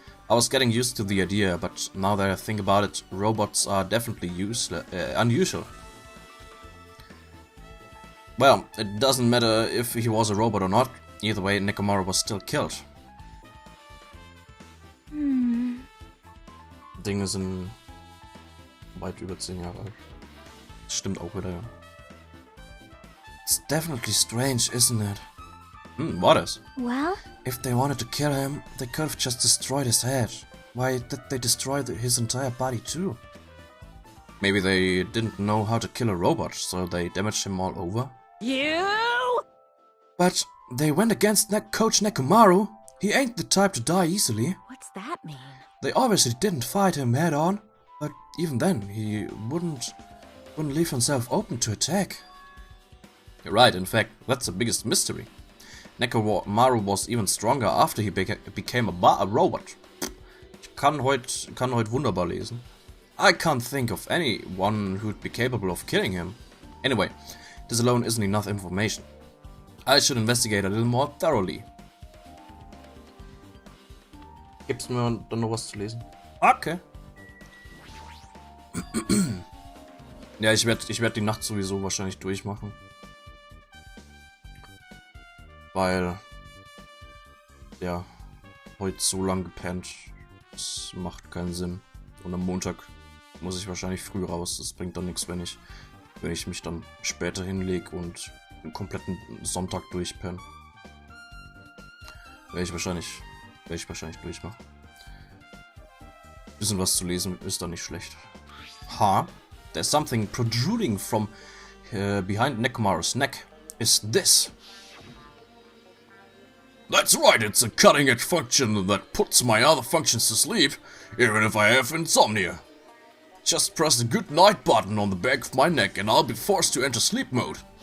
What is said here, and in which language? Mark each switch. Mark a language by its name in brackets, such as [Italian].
[English] I was getting used to the idea, but now that I think about it, robots are definitely unusual. Well, it doesn't matter if he was a robot or not. Either way, Nekomaru was still killed. [German] Ding ist weit über 10 Jahre alt. Stimmt auch wieder, ja. [English] It's definitely strange, isn't it? What is? Well? If they wanted to kill him, they could have just destroyed his head. Why did they destroy his entire body too? Maybe they didn't know how to kill a robot, so they damaged him all over? You? But they went against Coach Nekomaru. He ain't the type to die easily. What's that mean? They obviously didn't fight him head on, but even then, he wouldn't leave himself open to attack. You're right, in fact, that's the biggest mystery. Nekomaru was even stronger after he became a robot. [German] Ich kann heute wunderbar lesen. [English] I can't think of anyone who'd be capable of killing him. Anyway, this alone isn't enough information. I should investigate a little more thoroughly. [German] Gibt's mir dann noch was zu lesen? Okay. Ja, ich werd die Nacht sowieso wahrscheinlich durchmachen. Weil, ja, heute so lang gepennt, das macht keinen Sinn. Und am Montag muss ich wahrscheinlich früh raus. Das bringt dann nichts, wenn ich mich dann später hinlege und den kompletten Sonntag durchpenne. Werde ich wahrscheinlich durchmachen. Bisschen was zu lesen ist da nicht schlecht. [English] There's something protruding from behind Nekomaru's neck. Is this? That's right, it's a cutting-edge function that puts my other functions to sleep, even if I have insomnia. Just press the good night button on the back of my neck and I'll be forced to enter sleep mode.